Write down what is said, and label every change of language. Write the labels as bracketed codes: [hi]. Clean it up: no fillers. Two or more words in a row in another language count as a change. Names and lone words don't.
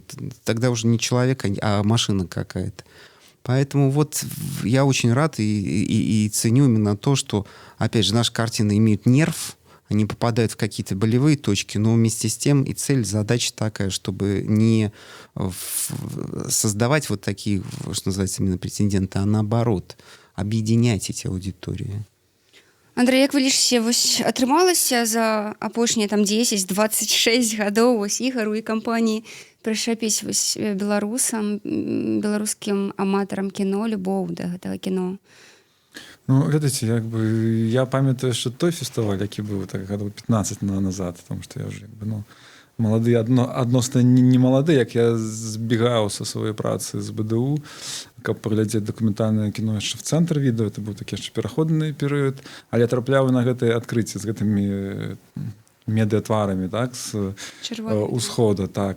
[ru] Тогда уже не человек, а машина какая-то. Поэтому вот я очень рад и ценю именно то, что, опять же, наши картины имеют нерв, они попадают в какие-то болевые точки, но вместе с тем и цель, задача такая, чтобы не создавать вот такие, что называется, именно претенденты, а наоборот, объединять эти аудитории. [be] Андрэй, як вы лічыце, вось атрымалася за апошнія там 10-26 гадоў вось і гару і кампаніі прышэпіць вось беларусам, беларускім аматарам кіно любоў да гэтага кіно. Ну, ведаеце, як бы я памятаю, що той фестываль, які быў так гадоў 15 назад, тому што я вже як бы, ну, малады, адносна не малады, як я збегаў са сваёй працы з БДУ, каб паглядзець дакументальнае кіно яшчэ в цэнтр відэа, это быў такі яшчэ пераходны перыяд, але трапляў на гэтыя адкрыцці з гэтымі медыатварамі, так, з усхода, так.